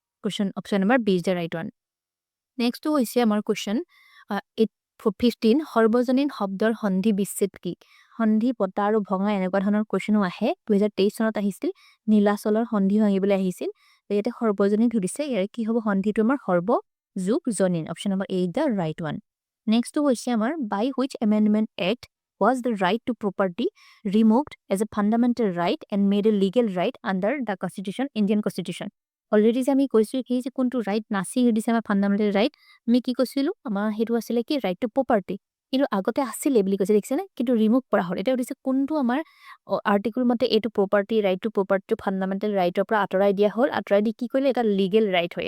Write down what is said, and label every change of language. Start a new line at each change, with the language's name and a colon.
Assamese: Question option number
English: B is the right one.
Assamese: নেক্সটটো হৈছে আমাৰ question 15, সৰ্বজনীন শব্দৰ সন্ধি বিচ্ছেদ কি? সন্ধি, পতা আৰু ভঙা এনেকুৱা ধৰণৰ কুৱেশ্যনো আহে। 2023 চনত আহিছিল, নীলাচলৰ সন্ধি ভাঙিবলৈ আহিছিল। ইয়াতে সৰ্বজনীন সুধিছে, ইয়াৰে কি হ'ব সন্ধিটো আমাৰ সৰ্ব যোগ জনীন।
English: Option number A is the right one.
Assamese: নেক্সটটো হৈছে আমাৰ
English: By which amendment act was the right to property removed as a fundamental right and made a legal right under the Constitution, Indian Constitution.
Assamese: Already যে আমি কৈছোঁ কি যে কোনটো right নাচি দিছে আমাৰ ফাণ্ডামেণ্টেল ৰাইট, আমি কি কৈছিলোঁ, আমাৰ সেইটো আছিলে কি ৰাইট টু প্ৰপাৰ্টি, কিন্তু আগতে আছিলে বুলি কৈছে, দেখিছেনে, কিন্তু ৰিমুভ কৰা হ'ল। এতিয়া সুধিছে কোনটো আমাৰ আৰ্টিকল মতে এইটো প্ৰপাৰ্টি, ৰাইট টু প্ৰপাৰ্টিটো ফাণ্ডামেণ্টেল ৰাইটৰ পৰা আঁতৰাই দিয়া হ'ল, আঁতৰাই দি কি কৰিলে এটা লিগেল ৰাইট হয়।